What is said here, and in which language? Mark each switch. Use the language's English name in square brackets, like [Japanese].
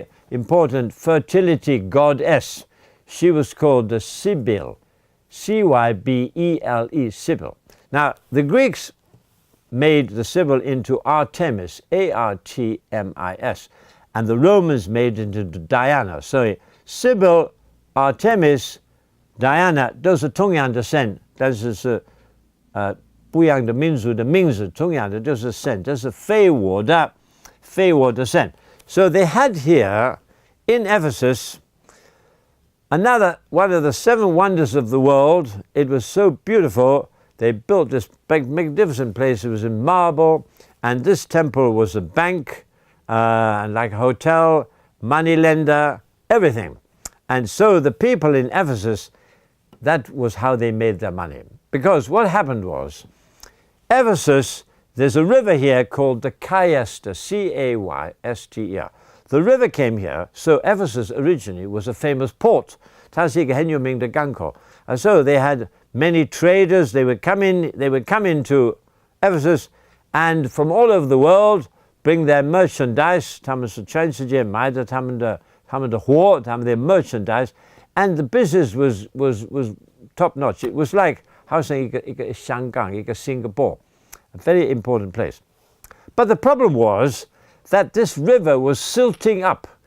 [English] important fertility goddess. She was called the Sibyl, Cybele, Sibyl. Now, the Greeks made the Sibyl into Artemis, Artemis, and the Romans made it into Diana. [Chinese] So Sibyl, Artemis, Diana 都是同样的神，但是不一样的民族的名字，同样的就是神，这是非我的神。 [English] So they had here in Ephesus another one of the 7 wonders of the world. It was so beautiful. They built this big, magnificent place. It was in marble, and this temple was a bank, and like a hotel, money lender, everything. And so the people in Ephesus, that was how they made their money. Because what happened was, Ephesus, there's a river here called the Cayster, Cayster. The river came here, so Ephesus originally was a famous port. [Chinese] 它是一个很有名的港口. [English] And so they had many traders. They would come into Ephesus, and from all over the world bring their merchandise. [Chinese] 他们是全世界买的他们的货，他们的 merchandise, [English] and the business was top notch. It was like [Chinese] 好像一个香港，一个 [English] Singapore, a very important place. But the problem was that this river was silting up.